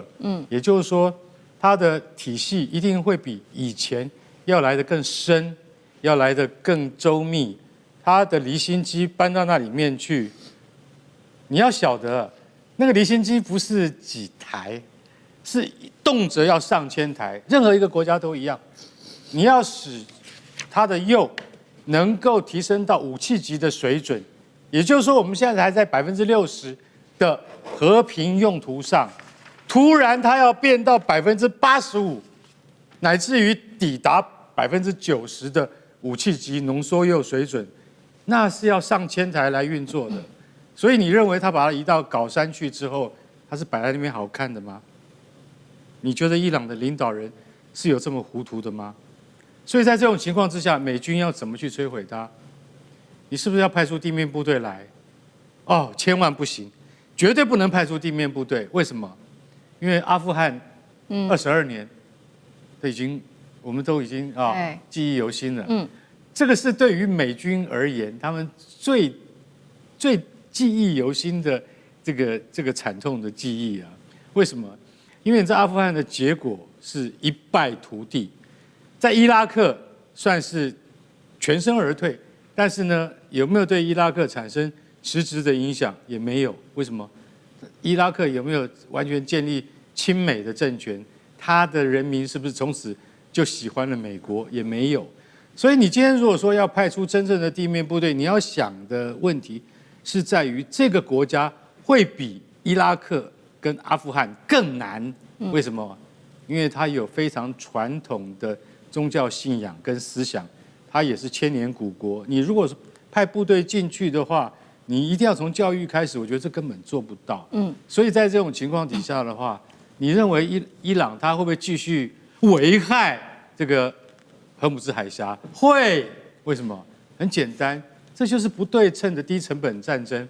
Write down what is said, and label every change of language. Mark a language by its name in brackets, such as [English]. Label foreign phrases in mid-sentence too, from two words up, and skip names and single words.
[Chinese] 也就是說，他的體系一定會比以前要來得更深，要來得更周密。他的離心機搬到那裡面去，你要曉得， 那個離心機不是幾台，是動輒要上千台，任何一個國家都一樣。你要使它的鈾能夠提升到武器級的水準，也就是說，我們現在還在60%的和平用途上，突然它要變到85%，乃至於抵達90%的武器級濃縮鈾水準，那是要上千台來運作的。所以你認為他把它移到皋山去之後，它是擺在那邊好看的嗎？你覺得伊朗的領導人是有這麼糊塗的嗎？所以在這種情況之下，美軍要怎麼去摧毀它？你是不是要派出地面部隊來？哦，千萬不行，絕對不能派出地面部隊。為什麼？因為阿富汗22年，我們都已經記憶猶新了。這個是對於美軍而言，他們最記憶猶新的這個慘痛的記憶啊！為什麼？因為在阿富汗的結果是一敗塗地，在伊拉克算是全身而退，但是呢，有沒有對伊拉克產生實質的影響？也沒有。為什麼？伊拉克有沒有完全建立親美的政權？他的人民是不是從此就喜歡了美國？也沒有。所以你今天如果說要派出真正的地面部隊，你要想的問題是在於這個國家會比伊拉克跟阿富汗更難。為什麼？因為它有非常傳統的宗教信仰跟思想，它也是千年古國。你如果是派部隊進去的話，你一定要從教育開始，我覺得這根本做不到。所以在这種情況底下的話，你認為伊朗它會不會繼續危害這個荷姆茲海峽？會。為什麼？很簡單，這就是不對稱的低成本戰爭。